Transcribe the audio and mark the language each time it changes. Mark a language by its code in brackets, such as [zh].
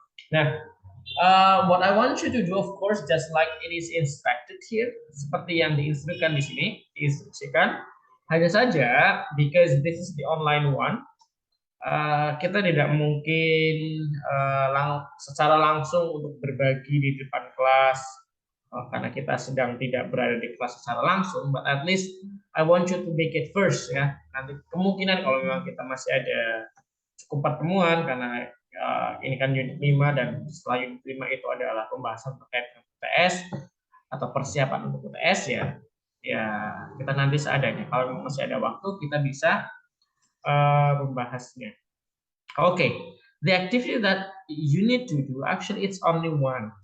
[en] Nah, what I want you to do, of course, just like it is instructed here, [id] seperti yang diinstruksikan di sini, diinstruksikan. Hanya saja, [en] because this is the online one, [id] kita tidak mungkin secara langsung untuk berbagi di depan kelas, karena kita sedang tidak berada di kelas secara langsung. [en] But at least I want you to make it first, ya. [id] Nanti kemungkinan kalau memang kita masih ada cukup pertemuan, karena ini kan unit 5, dan setelah unit 5 itu adalah pembahasan terkait dengan UTS atau persiapan untuk UTS, ya. Ya, kita nanti seadanya. Kalau masih ada waktu, kita bisa membahasnya. [en] Okay, the activity that you need to do, actually it's only one.